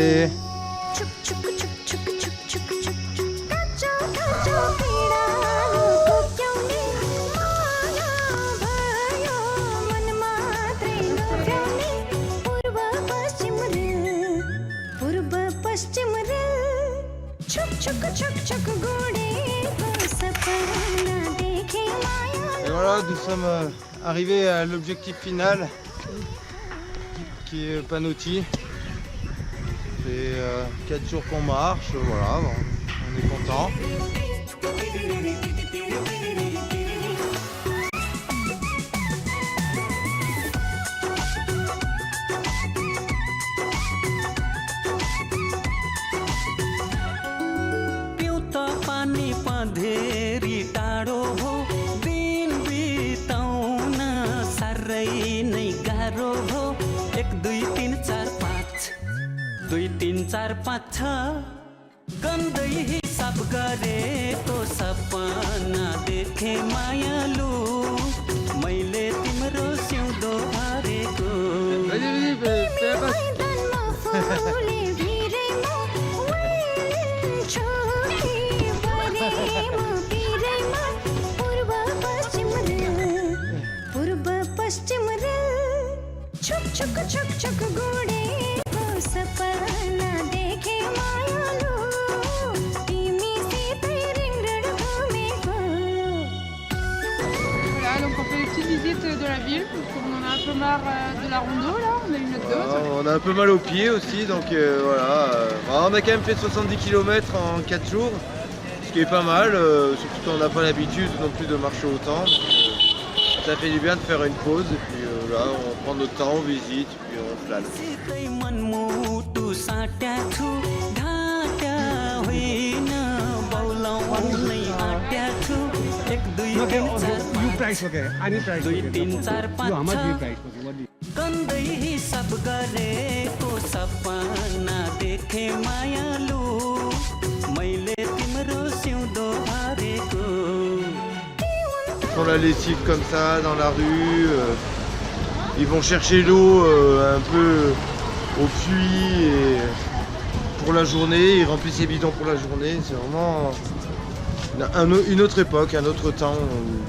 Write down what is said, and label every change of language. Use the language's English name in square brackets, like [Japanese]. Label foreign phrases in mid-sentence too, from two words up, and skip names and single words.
[Nepali] छुक छुक छुक छुक छुक छुक छुक छुक काँचो काँचो पीडानु कोक्याउने माया भयो मन मात्रै लोभ्याउने पूर्व पश्चिम रेल छुक छुक छुक छुक गोडेको सपना देखे माया [French] Et voilà, nous sommes arrivés à l'objectif final qui est Panoti. C'est 4 jours qu'on marche, voilà, bon, on est content. [Nepali] पिउत पानी पँधेरी टाढो हो दिन बिताउन साह्रै नै गाह्रो हो 1 2 3 4 5 2 3 4 5 छ गन्दै हिसाब गरेको सपना देखे मायालु मैले तिम्रो सिउँदो भरेको [French] Vas-y, fais la passe. [Nepali] मैदानमा फुले भिरेमा वेलिन छोरी परेमा पिरेमा पूर्व पश्चिम रेल छुक छुक छुक छुक गोडेको सपना देखे मायालु तिमीसितै रिङरङ घुमेको [French] Voilà, donc on fait une petite visite de la ville, parce qu'on en a un peu marre de la rondo là, on a une autre dose. On a un peu mal aux pieds aussi, donc voilà. On a quand même fait 70 km en 4 jours, ce qui est pas mal, surtout quand on n'a pas l'habitude non plus de marcher autant. Donc, ça fait du bien de faire une pause, et puis là on prend notre temps, on visite, puis on flâne. [Nepali] सितै मनमुटु साट्या छु ढाट्या होइन बौलाउनै आट्या छु 1 2 3 4 [English] You price okay? Any price 2 okay? 3 4 You 5 how much you 6 price okay? What do you? [Nepali] गन्दै हिसाब गरेको सपना देखे मायालु मैले तिम्रो सिउँदो भरेको [French] Ils font la lessive comme ça dans la rue, ils vont chercher l'eau un peu au puits et pour la journée, ils remplissent les bidons pour la journée, c'est vraiment une autre époque, un autre temps où